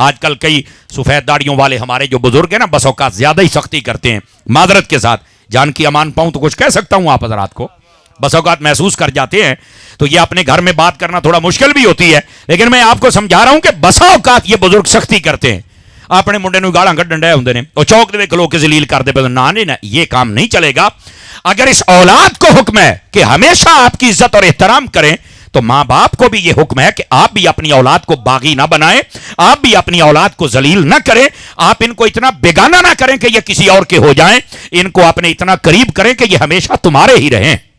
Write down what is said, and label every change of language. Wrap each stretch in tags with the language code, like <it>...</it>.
<ur>آج کل کئی سفید داڑیوں والے ہمارے جو بزرگ ہیں نا, بس اوقات زیادہ ہی سختی کرتے ہیں. معذرت کے ساتھ, جان کی امان پاؤں تو کچھ کہہ سکتا ہوں آپ حضرات کو, بس اوقات محسوس کر جاتے ہیں تو یہ اپنے گھر میں بات کرنا تھوڑا مشکل بھی ہوتی ہے, لیکن میں آپ کو سمجھا رہا ہوں کہ بسا اوقات یہ بزرگ سختی کرتے ہیں.</ur> <pa>اپنے منڈے نو گالاں کڈن ڈے ہوندے نے, او چوک دے کھلو کے ذلیل کر دے پے.</pa> <ur>نہ یہ کام نہیں چلے گا. اگر اس اولاد کو حکم ہے کہ ہمیشہ آپ کی عزت اور احترام کریں, تو ماں باپ کو بھی یہ حکم ہے کہ آپ بھی اپنی اولاد کو باغی نہ بنائیں, آپ بھی اپنی اولاد کو ذلیل نہ کریں, آپ ان کو اتنا بیگانہ نہ کریں کہ یہ کسی اور کے ہو جائیں, ان کو اپنے اتنا قریب کریں کہ یہ ہمیشہ تمہارے ہی رہیں.</ur>